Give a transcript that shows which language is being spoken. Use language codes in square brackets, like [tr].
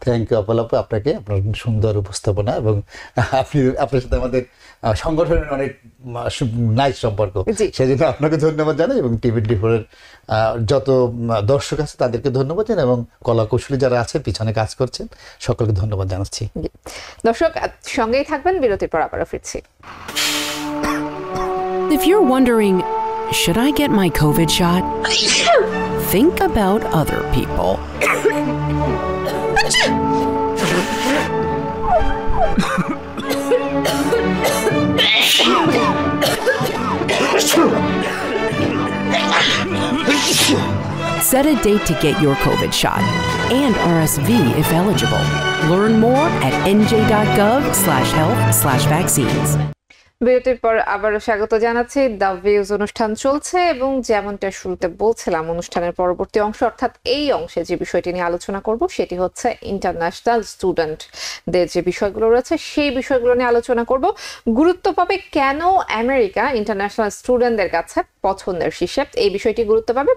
[bn] Thank you আপু, আপনাকে, আপনার সুন্দর উপস্থাপনা, এবং আপনার সাথে আমাদের সংগঠনের অনেক নাইস সম্পর্ক, সেজন্য আপনাকে ধন্যবাদ জানাই, এবং টিভি24 এর যত দর্শক আছে তাদেরকে ধন্যবাদ জানাই, এবং কলা কৌশলী যারা আছে পিছনে কাজ করছেন সকলকে ধন্যবাদ জানাচ্ছি। দর্শক সঙ্গেই থাকবেন, বিরতির পর আবারও ফিরছি। [en] If you're wondering, should I get my COVID shot? Think about other people. Set a date to get your COVID shot and RSV if eligible. Learn more at nj.gov/health/vaccines. [bn] বিরতির পর আবারও স্বাগত জানাচ্ছি। দ্য ভিউজ অনুষ্ঠান চলছে, এবং যেমনটা শুরুতে বলছিলাম, অনুষ্ঠানের পরবর্তী অংশ অর্থাৎ এই অংশে যে বিষয়টি নিয়ে আলোচনা করব সেটি হচ্ছে ইন্টারন্যাশনাল স্টুডেন্টদের যে বিষয়গুলো রয়েছে সেই বিষয়গুলো নিয়ে আলোচনা করব। গুরুত্ব পাবে কেন আমেরিকা ইন্টারন্যাশনাল স্টুডেন্টদের কাছে পছন্দের শীর্ষে, এই বিষয়টি গুরুত্ব পাবে।